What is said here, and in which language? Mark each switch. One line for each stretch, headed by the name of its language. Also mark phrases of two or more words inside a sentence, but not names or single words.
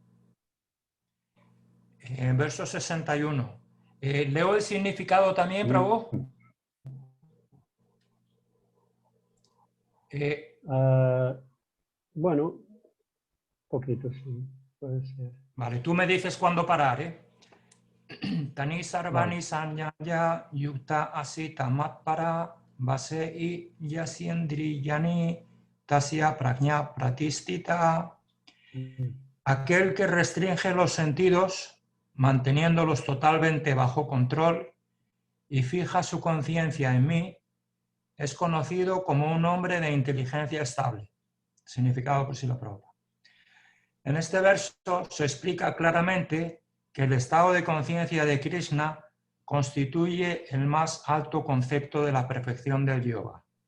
Spanish: En verso 61. ¿Leo el significado también, Prabhu? Bueno, poquito, sí. Puede ser. Vale, tú me dices cuándo parar, ¿eh?
Sanskrit: तानि सर्वाणि
Spanish: Vale.
Sanskrit: संयम्य युक्त आसीत मत्परः वशे हि यस्येन्द्रियाणि तस्य प्रज्ञा प्रतिष्ठिता.
Spanish: Aquel que restringe los sentidos, manteniéndolos totalmente bajo control y fija su conciencia en mí, es conocido como un hombre de inteligencia estable. Significado por Srila Prabhupada. En este verso se explica claramente que el estado de conciencia de Krishna constituye el más alto concepto de la perfección del yoga.